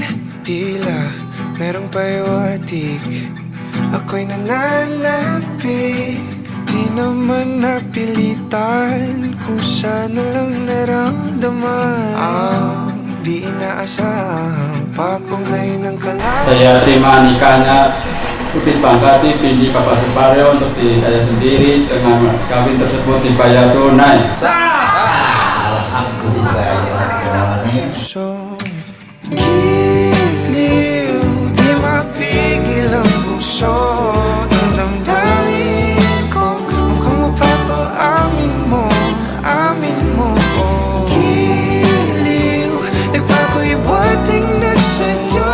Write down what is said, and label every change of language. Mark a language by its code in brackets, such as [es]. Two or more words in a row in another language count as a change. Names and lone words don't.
[tl] Tila merong pahiwatig, ako'y nananapik. Di naman napilitan, kusa na lang naramdaman ang di inaasahang papunay ng kalaban. [id] Saya terima nikahnya Putih Pangkati Pindi Kapal Separio untuk diri saya sendiri dengan mas kawin tersebut dibayar tunai. Alhamdulillah. [tl] So, giliw, di mapigil ang puso. Ang damdamin ko, mukhang mapapaamin mo, amin mo. Giliw, nagpapahiwating na sa'yo.